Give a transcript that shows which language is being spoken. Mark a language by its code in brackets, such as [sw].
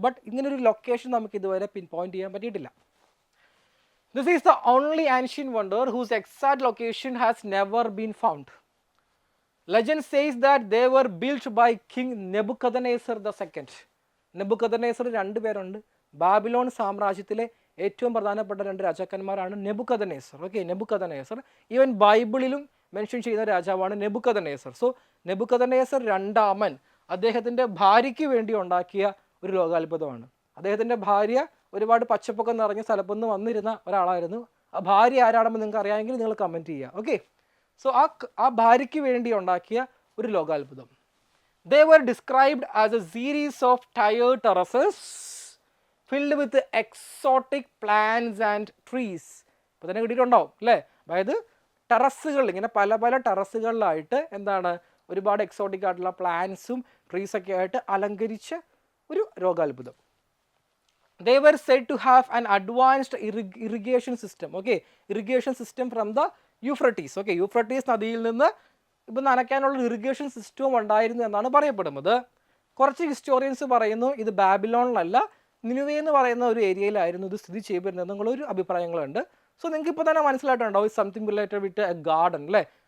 [ml] But ഇങ്ങനൊരു location നമുക്ക് ഇതുവരെ പിൻ പോയിന്റ് ചെയ്യാൻ പറ്റിയിട്ടില്ല. [en] This is the only ancient wonder whose exact location has never been found. Legend says that they were built by King Nebuchadnezzar II. [ml] Nebuchadnezzar 2 പേരുണ്ട്. Babylon സാമ്രാജ്യത്തിലെ ഏറ്റവും പ്രധാനപ്പെട്ട 2 രാജാക്കന്മാരാണ് Nebuchadnezzar. Okay, Nebuchadnezzar even ബൈബിളിലും mention ചെയ്യുന്ന രാജാവാണ് Nebuchadnezzar. So Nebuchadnezzar രണ്ടാമൻ അദ്ദേഹത്തിൻ്റെ ഭാര്യയ്ക്ക് വേണ്ടി ഉണ്ടാക്കിയ ഒരു ലോകാത്ഭുതമാണ്. അദ്ദേഹത്തിൻ്റെ ഭാര്യ ഒരുപാട് പച്ചപ്പൊക്കെ നിറഞ്ഞ സ്ഥലത്തു നിന്ന് വന്നിരുന്ന ഒരാളായിരുന്നു. ആ ഭാര്യ ആരാണെന്ന് നിങ്ങൾക്ക് അറിയാമെങ്കിൽ നിങ്ങൾ കമൻറ്റ് ചെയ്യുക. ഓക്കെ, സോ ആ ഭാര്യയ്ക്ക് വേണ്ടി ഉണ്ടാക്കിയ ഒരു ലോകാത്ഭുതം. [en] They were described as a series of tiered terraces filled with exotic plants and trees. [ml] ഇപ്പോൾ തന്നെ കിട്ടിയിട്ടുണ്ടാവും അല്ലേ. അതായത് ടെറസുകൾ, ഇങ്ങനെ പല ടെറസുകളിലായിട്ട് എന്താണ് ഒരുപാട് എക്സോട്ടിക് ആയിട്ടുള്ള പ്ലാന്റ്സും ട്രീസൊക്കെ ആയിട്ട് അലങ്കരിച്ച ഒരു ലോകാത്ഭുതം. [en] They were said to have an advanced irrigation system. Okay, irrigation system from the Euphrates. [ml] Okay, Euphrates നദിയിൽ നിന്ന് ഇപ്പം നനയ്ക്കാനുള്ള ഇറിഗേഷൻ സിസ്റ്റവും ഉണ്ടായിരുന്നു എന്നാണ് പറയപ്പെടുന്നത്. കുറച്ച് ഹിസ്റ്റോറിയൻസ് പറയുന്നു ഇത് ബാബിലോണിലല്ല, നിനുവേ എന്ന് പറയുന്ന ഒരു ഏരിയയിലായിരുന്നു ഇത് സ്ഥിതി ചെയ്തിരുന്നത് എന്നുള്ളൊരു അഭിപ്രായങ്ങളുണ്ട്. സോ നിങ്ങൾക്ക് ഇപ്പോൾ തന്നെ മനസ്സിലായിട്ടുണ്ടാവും [en] something related with a garden [ml] അല്ലേ.